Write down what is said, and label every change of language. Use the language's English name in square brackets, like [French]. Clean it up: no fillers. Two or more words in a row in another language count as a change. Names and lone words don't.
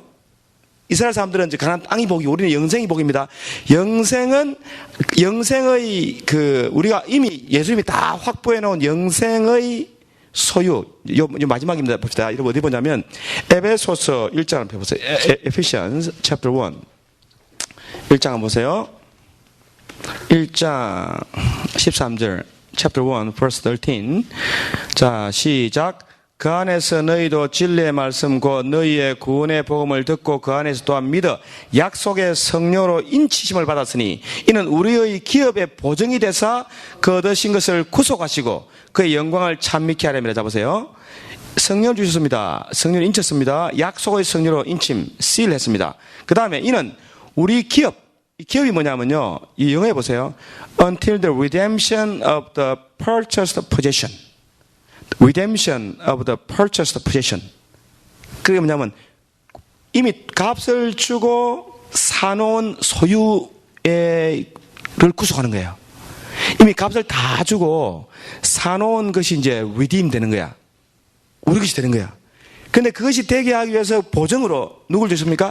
[Korean] 이스라엘 사람들은 이제 가나안 땅이 복이, 우리는 영생이 복입니다. 영생의 우리가 이미 예수님이 다 확보해 놓은 영생의 소유, 요 마지막입니다. 봅시다. 여러분 어디 보냐면 에베소서 1장 한번 펴보세요. [English] Ephesians chapter 1 [Korean] 1장 한번 보세요. 1장 13절 [English] chapter 1 verse 13. [Korean] 자, 시작. 그 안에서 너희도 진리의 말씀 곧 너희의 구원의 복음을 듣고 그 안에서 또한 믿어 약속의 성령으로 인치심을 받았으니 이는 우리의 기업의 보증이 되사 그 얻으신 것을 구속하시고 그의 영광을 찬미케 하려면. 잡으세요. 성령을 주셨습니다. 성령을 인쳤습니다. 약속의 성령으로 인침, seal했습니다. 그 다음에 이는 우리 기업, 이 기업이 뭐냐면요, 이 영어에 보세요. [English] Until the redemption of the purchased possession. Redemption of the purchased possession. [Korean] 그게 뭐냐면 이미 값을 주고 사놓은 소유를 구속하는 거예요. 이미 값을 다 주고 사놓은 것이 이제 redeem 되는 거야. 우리 것이 되는 거야. 근데 그것이 되게 하기 위해서 보증으로 누굴 주십니까?